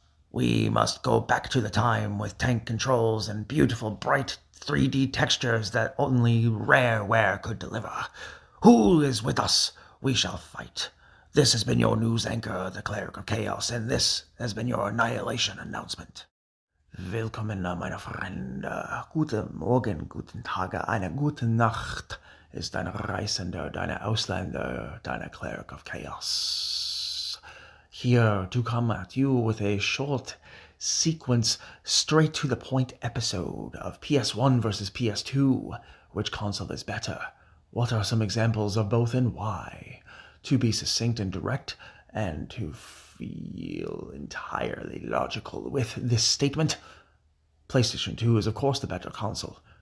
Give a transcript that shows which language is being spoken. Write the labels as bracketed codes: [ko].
[en] We must go back to the time with tank controls and beautiful bright 3D textures that only Rareware could deliver. Who is with us? We shall fight. This has been your news anchor, the Cleric of Chaos, and this has been your Annihilation Announcement. [de] Willkommen, meine Freunde. Guten Morgen, guten Tage, eine gute Nacht ist dein Reisender, deine Ausländer, deine Cleric of Chaos. [en] Here to come at you with a short sequence, straight to the point episode of PS1 versus PS2. Which console is better? What are some examples of both and why? To be succinct and direct, and to feel entirely logical with this statement, PlayStation 2 is of course the better console.